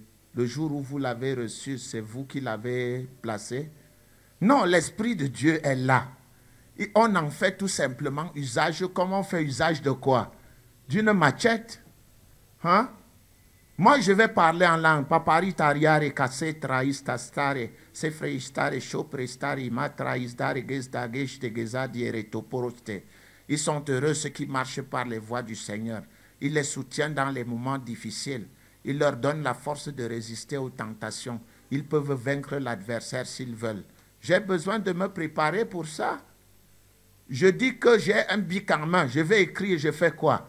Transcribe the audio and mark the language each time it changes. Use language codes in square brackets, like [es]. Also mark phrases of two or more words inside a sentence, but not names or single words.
[fr] Le jour où vous l'avez reçu, c'est vous qui l'avez placé? Non, l'Esprit de Dieu est là. Et on en fait tout simplement usage. Comment on fait usage de quoi? D'une machette. Hein? Moi, je vais parler en langue. Papari tariare kase traistastare se freistare choprestare matraistare gesdageste gesadiere toporoste. Ils sont heureux ceux qui marchent par les voies du Seigneur. Il les soutient dans les moments difficiles. Il leur donne la force de résister aux tentations. Ils peuvent vaincre l'adversaire s'ils veulent. J'ai besoin de me préparer pour ça. Je dis que j'ai un bic en main. Je vais écrire, je fais quoi?